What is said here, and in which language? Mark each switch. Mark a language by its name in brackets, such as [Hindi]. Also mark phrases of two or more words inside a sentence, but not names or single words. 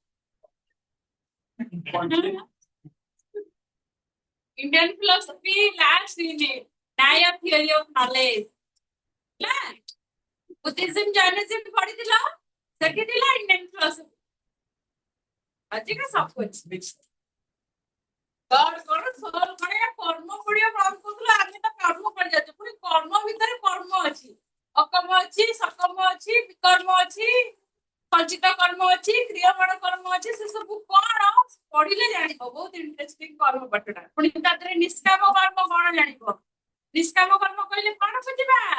[English] Indian philosophy last unit Naya theory of knowledge ହେଲା Buddhism Jainism [Odia] ପଢିଥିଲ ସେଠି ଥିଲା [English] Indian philosophy ଆଜିକା [Odia] ସବୁ ଅଛି God କଣ soul କଣ କର୍ମ ପଡିବ ପ୍ରଭୁ କହୁଥିଲା ଆମେ ତ କର୍ମ କରି ଯାଉଛୁ ପୁଣି କର୍ମ ଭିତରେ କର୍ମ ଅଛି ଅକର୍ମ ଅଛି ସକର୍ମ ଅଛି ବିକର୍ମ ଅଛି ସଞ୍ଚିତ କର୍ମ ଅଛି କ୍ରିୟମାଣ କର୍ମ ଅଛି ସେ ସବୁ କଣ ପଢିଲେ ଜାଣିବ ବହୁତ ଇଣ୍ଟରେଷ୍ଟିଂ କର୍ମ ପାଠଟା ପୁଣି ତା ଦେହରେ ନିଷ୍କାମ କର୍ମ କଣ ଜାଣିବ ନିଷ୍କାମ କର୍ମ କହିଲେ କଣ ବୁଝିବା